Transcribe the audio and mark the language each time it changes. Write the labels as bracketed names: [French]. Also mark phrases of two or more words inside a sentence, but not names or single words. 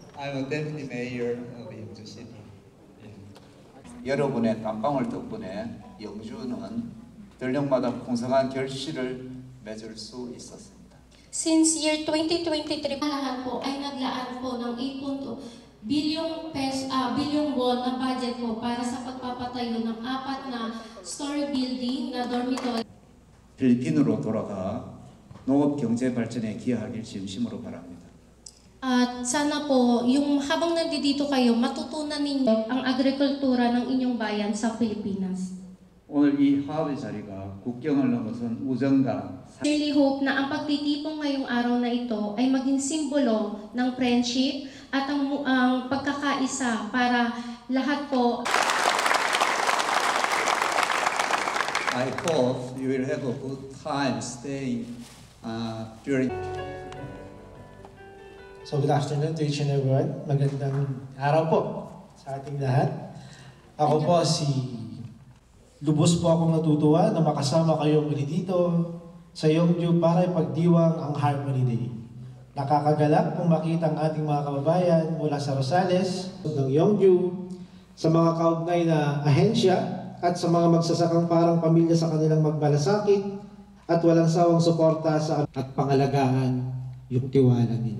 [English] I'm a deputy mayor of Yeongju City. [Korean] 여러분의 땀방울 덕분에 영주는 전력마다 풍성한 결실을 맺을 수 있었습니다. [English] Since year 2023, [Filipino] lahat po ay naglaan po ng 8.2 bilyong won na budget po para sa pagpapatayo ng 4 na story building na dormitory. [Korean] 필리핀으로 돌아가 농업 경제 발전에 기여하길 진심으로 바랍니다. [Filipino] At sana po, yung habang nandito kayo, matutunan ninyo ang agrikultura ng inyong bayan sa Pilipinas. [Korean] 오늘 이 화합의 자리가 국경을 넘어선 우정과 [English] Really hope [Filipino] na ang pagtitipong ngayong araw na ito ay maging simbolo ng friendship at ang pagkakaisa para lahat po. [English] I hope you will have a good time staying during. So good afternoon to each and everyone. [Filipino] Magandang araw po sa ating lahat. Ako po lubos po akong natutuwa na makasama kayo muli dito sa Yeongju para ipagdiwang ang Harmony Day. Nakakagalak kung makita ang ating mga kababayan mula sa Rosales, ng Yeongju, sa mga kaugnay na ahensya at sa mga magsasakang parang pamilya sa kanilang magmalasakit at walang sawang suporta at pangalagaan yung tiwala nila.